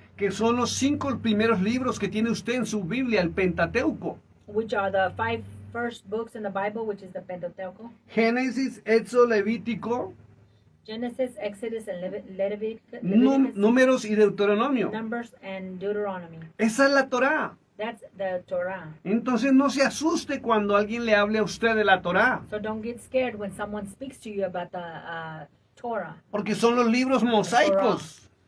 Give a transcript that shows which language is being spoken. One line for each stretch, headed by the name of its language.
Spanish: que son los 5 primeros libros que tiene usted en su Biblia, el Pentateuco.
English: which are the 5 first books in the Bible, which is the Pentateuch,
Spanish: Génesis, Éxodo, Levítico,
English: Genesis, Exodus, and Leviticus,
Spanish: Números y Deuteronomio.
English: Numbers, and Deuteronomy.
Spanish: Esa es la Torá.
English: That's the Torah.
Spanish: Entonces no se asuste cuando alguien le hable a usted de la Torá,
English: So don't get scared when someone speaks to you about the Torah.
Spanish: porque son los libros mosaicos,